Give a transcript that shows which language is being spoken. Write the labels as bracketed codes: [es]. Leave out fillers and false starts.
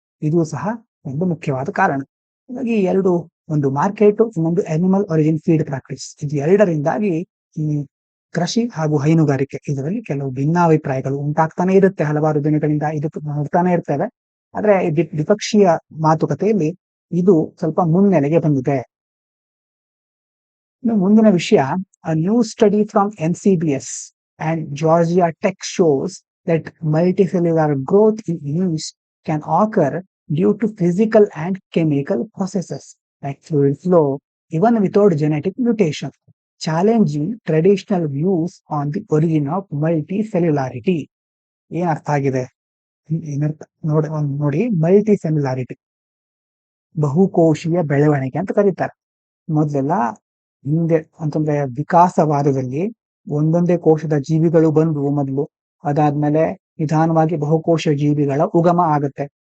[kn] ಇದು ಸಹ ಒಂದು ಮುಖ್ಯವಾದ ಕಾರಣ. ಹಾಗಾಗಿ ಎರಡು, ಒಂದು ಮಾರ್ಕೆಟ್, ಇನ್ನೊಂದು ಅನಿಮಲ್ ಒರಿಜಿನ್ ಫೀಡ್ ಪ್ರಾಕ್ಟೀಸ್, ಇದು ಎರಡರಿಂದಾಗಿ ಈ ಕೃಷಿ ಹಾಗೂ ಹೈನುಗಾರಿಕೆ ಇದರಲ್ಲಿ ಕೆಲವು ಭಿನ್ನಾಭಿಪ್ರಾಯಗಳು ಉಂಟಾಗ್ತಾನೆ ಇರುತ್ತೆ. ಹಲವಾರು ದಿನಗಳಿಂದ ಇದಕ್ಕೆ ನೋಡ್ತಾನೆ ಇರ್ತೇವೆ. ಆದ್ರೆ ದ್ವಿಪಕ್ಷೀಯ ಮಾತುಕತೆಯಲ್ಲಿ ಇದು ಸ್ವಲ್ಪ ಮುನ್ನೆಲೆಗೆ ಬಂದಿದೆ. ಇನ್ನು ಮುಂದಿನ ವಿಷಯ, [en] a new study from NCBS and Georgia Tech shows that multicellular growth in yeast can occur due to physical and chemical processes like fluid flow, even without genetic mutation, challenging traditional views on the origin of multicellularity. [kn] ಏನ್ ಅರ್ಥ ಆಗಿದೆ? ಏನರ್ಥ ನೋಡಿ, ಮಲ್ಟಿಸೆಲ್ಯುಲಾರಿಟಿ, ಬಹುಕೋಶೀಯ ಬೆಳವಣಿಗೆ ಅಂತ ಕರೀತಾರೆ. ಮೊದಲೆಲ್ಲ ಹಿಂದೆ ಅಂತಂದ್ರೆ ವಿಕಾಸವಾದದಲ್ಲಿ ಒಂದೊಂದೇ ಕೋಶದ ಜೀವಿಗಳು ಬಂದು ಮೊದಲು, ಅದಾದ್ಮೇಲೆ ನಿಧಾನವಾಗಿ ಬಹುಕೋಶ ಜೀವಿಗಳ ಉಗಮ ಆಗುತ್ತೆ.